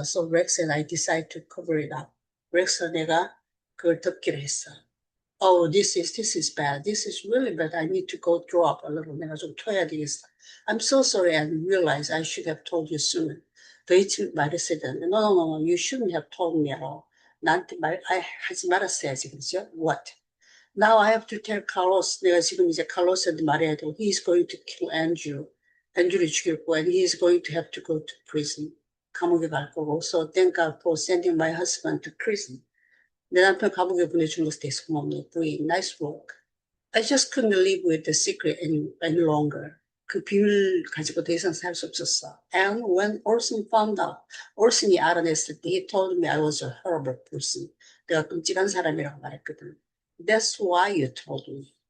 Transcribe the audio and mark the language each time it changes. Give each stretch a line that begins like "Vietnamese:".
English: So Rex and I decided to cover it up.
Korean: 렉스와 내가 그걸 덮기로 했어.
English: Oh, this is bad. This is really bad. I need to go throw up a little.
Korean: 내가 좀 토해야 되겠어.
English: I'm so sorry and realize I should have told you sooner.
Korean: 더 일찍 말했어야 되는데.
English: No. You shouldn't have told me at all.
Korean: 나한테 하지 말았어야지. 그죠?
English: What? Now I have to tell Carlos.
Korean: 내가 지금 이제 칼로스한테 말해야 돼.
English: He's going to kill Andrew.
Korean: 앤드류를 죽일 거고,
English: and he's going to have to go to prison.
Korean: 감옥에 갈 거고.
English: So thank God for sending my husband to prison.
Korean: 내 남편 감옥에 보내준 것에 대해서 고맙네.
English: Bree, nice work. I just couldn't live with the secret any longer.
Korean: 그 비밀 가지고 더 이상 살 수 없었어.
English: And when Orson found out,
Korean: Orson이 알아냈을 때,
English: he told me I was a horrible person.
Korean: 내가 끔찍한 사람이라고 말했거든.
English: That's why you told me.